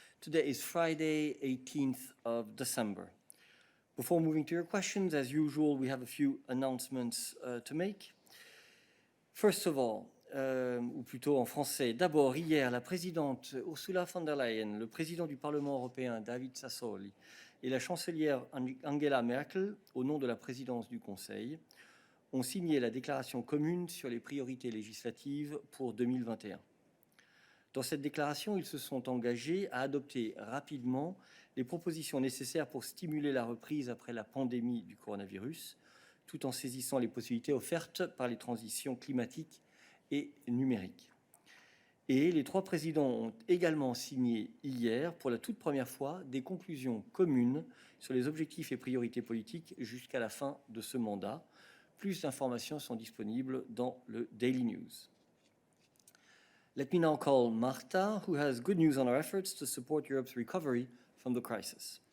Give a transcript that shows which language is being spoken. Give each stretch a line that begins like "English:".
English: Today is Friday, 18th of December. Before moving to your questions, as usual, we have a few announcements to make. First of all,
French: ou plutôt en français, d'abord, hier, la présidente Ursula von der Leyen, le président du Parlement européen David Sassoli et la chancelière Angela Merkel, au nom de la présidence du Conseil, ont signé la déclaration commune sur les priorités législatives pour 2021. Dans cette déclaration, ils se sont engagés à adopter rapidement les propositions nécessaires pour stimuler la reprise après la pandémie du coronavirus, tout en saisissant les possibilités offertes par les transitions climatiques et numériques. Et les trois présidents ont également signé hier, pour la toute première fois, des conclusions communes sur les objectifs et priorités politiques jusqu'à la fin de ce mandat. Plus d'informations sont disponibles dans le Daily News.
English: Let me now call Marta, who has good news on our efforts to support Europe's recovery from the crisis.